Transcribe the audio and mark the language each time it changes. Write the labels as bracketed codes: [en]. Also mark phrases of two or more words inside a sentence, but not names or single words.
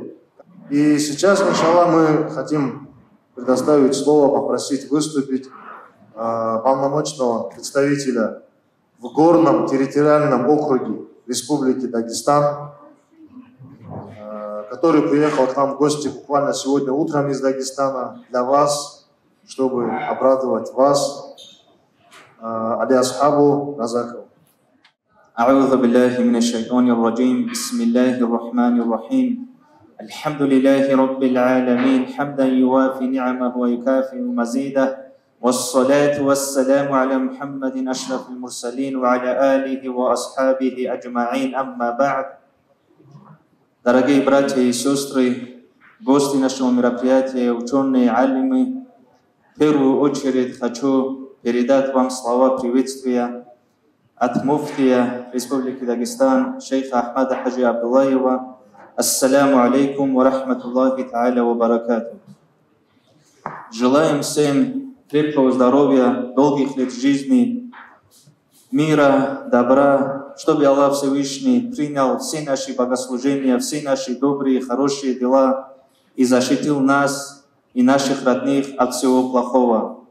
[ru] И сейчас, иншаллах, мы хотим предоставить слово, попросить выступить полномочного представителя в горном территориальном округе Республики Дагестан, который приехал к нам в гости буквально сегодня утром из Дагестана для вас, чтобы обрадовать вас. Али Асхабу Разаков. [ar] أعوذ بالله من الشيطان الرجيم بسم الله الرحمن الرحيم الحمد لله رب العالمين حمدا يوافي نعمه ويكافئ مزيده والصلاة والسلام على محمد أشرف المرسلين وعلى آله وأصحابه أجمعين أما بعد. [ru] Дорогие братья и сестры, гости нашего мероприятия, ученые, алимы, в первую очередь хочу передать вам слова приветствия от муфтия Республики Дагестан, шейха Ахмада Хаджи Абдуллаева. [ar] السلام عليكم ورحمة الله تعالى وبركاته. [ru] Желаем всем крепкого здоровья, долгих лет жизни, мира, добра, чтобы Аллах Всевышний принял все наши богослужения, все наши добрые, хорошие дела и защитил нас и наших родных от всего плохого.